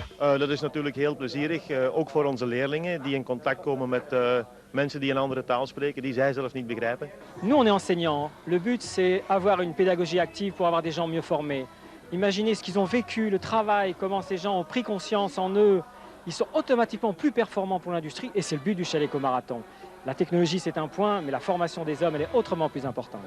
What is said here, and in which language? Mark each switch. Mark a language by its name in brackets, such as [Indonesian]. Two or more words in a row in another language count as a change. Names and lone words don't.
[Dutch] Dat is natuurlijk heel plezierig, ook voor onze leerlingen die in contact komen met mensen die een andere taal spreken, die zij zelf niet begrijpen. [French] Nous, on est enseignants. Le but, c'est avoir une pédagogie active pour avoir des gens mieux formés. Imaginez ce qu'ils ont vécu, le travail, comment ces gens ont pris conscience en eux. Ils sont automatiquement plus performants pour l'industrie et c'est le but du Chaleco Marathon. La technologie, c'est un point, mais la formation des hommes, elle est autrement plus importante.